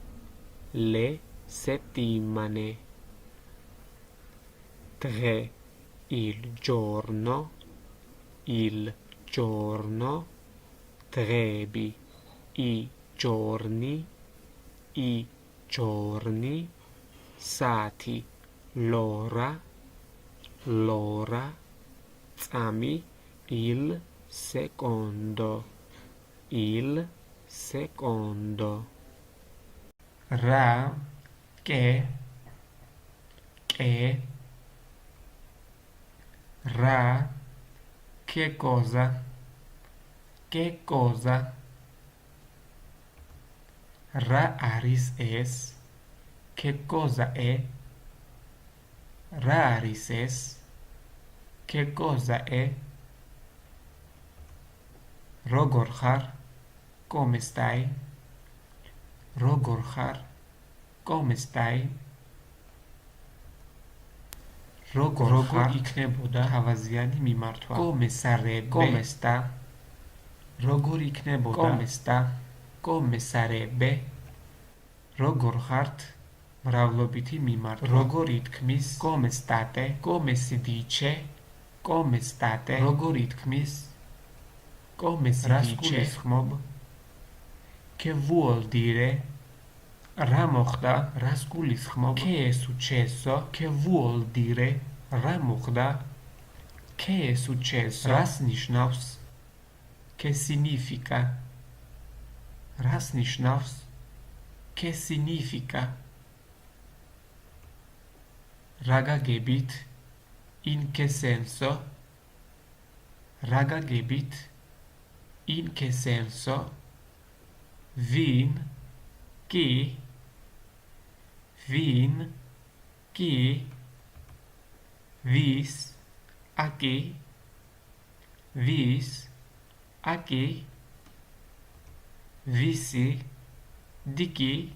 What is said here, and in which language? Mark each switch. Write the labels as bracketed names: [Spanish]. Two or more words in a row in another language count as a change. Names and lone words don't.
[Italian] Დღე, il giorno, დღეები, i giorni, საათი, l'ora, წამი, il secondo. Რა, che, რა, che cosa, [Georgian] რა არის ეს, [Italian] che cosa è, [Georgian] რა არის ეს, [Italian] che cosa è, [Georgian] როგორ ხარ, [Italian] come stai, [Georgian] როგორ ხარ, [Italian] come stai, [Georgian] როგორ იქნებოდა თავაზიანი მიმართვა, [Italian] come sarebbe, come sta, [Georgian] როგორ იქნებოდა, [Italian] come sta, come sarebbe, [Georgian] როგორ ხართ, მრავლობითი მიმართვა, როგორ ითქმის, [Italian] come state, come si dice, come state, [Georgian] როგორ ითქმის, [Italian] come si dice, che vuol dire, [Georgian] რა მოხდა, რას გულისხმობ, [Italian] che è successo, che vuol dire, [Georgian] რა მოხდა, [Italian] che è successo, [Georgian] რას ნიშნავს, [Italian] che significa, [Georgian] რას ნიშნავს, [Italian] che significa, [Georgian] რა გაგებით, [Italian] in che senso, [Georgian] რა გაგებით, [Italian] in che senso, vin, chi, vis, a chi, visi, di chi,